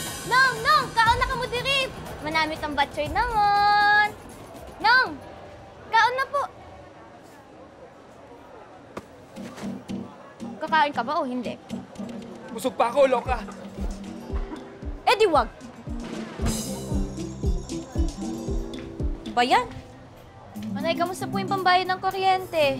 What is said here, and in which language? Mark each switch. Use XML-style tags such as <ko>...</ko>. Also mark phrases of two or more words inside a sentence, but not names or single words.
<hil>Nong! Nong! Kaon na ka mo diri! Manamit ang batsoy namon! Nong! Kaon na po!</hil> <tl>Kakain ka ba o hindi? Busog pa ako, loka. Eh di wag! Ba yan? Manay, kamusta po yung pambayad ng kuryente?</tl>